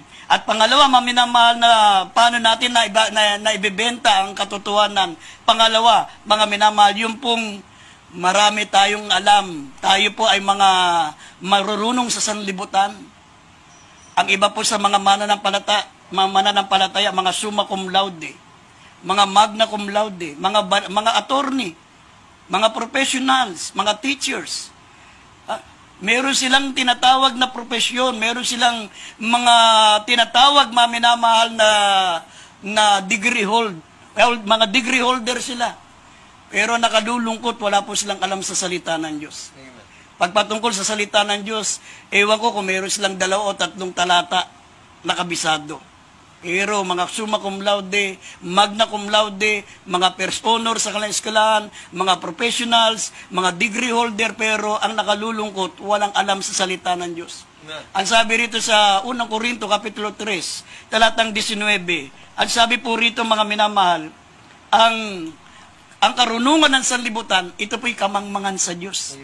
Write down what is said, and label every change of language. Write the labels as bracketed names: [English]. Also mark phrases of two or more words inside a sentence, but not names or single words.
[Filipino] At pangalawa, maminamahal, na paano natin na ibibenta ang katotohanan. Pangalawa, mga minamahal, yung pong marami tayong alam. Tayo po ay mga marurunong sa sanlibutan. Ang iba po sa mga mananampalataya, mga [Latin] summa cum laude, [Filipino] mga [Latin] magna cum laude, [Filipino] mga attorney, mga professionals, mga teachers. Meron silang tinatawag na profesyon, meron silang mga tinatawag, maminamahal, na degree mga [English] degree holder [Filipino] sila. Pero nakalulungkot, wala po silang alam sa salita ng Diyos. Amen. Pagpatungkol sa salita ng Diyos, ewan ko kung meron silang 2 o 3 talata na kabisado. Pero mga [Latin] summa cum laude, magna cum laude, [Filipino] mga [English] first honor [Filipino] sa kanilang eskwelahan, mga professionals, mga [English] degree holder, [Filipino] pero ang nakalulungkot, walang alam sa salita ng Diyos. Ang sabi rito sa 1 Corinto, Kapitulo 3, talatang 19, ang sabi po rito, mga minamahal, ang karunungan ng sanlibutan, ito po'y kamangmangan sa Diyos.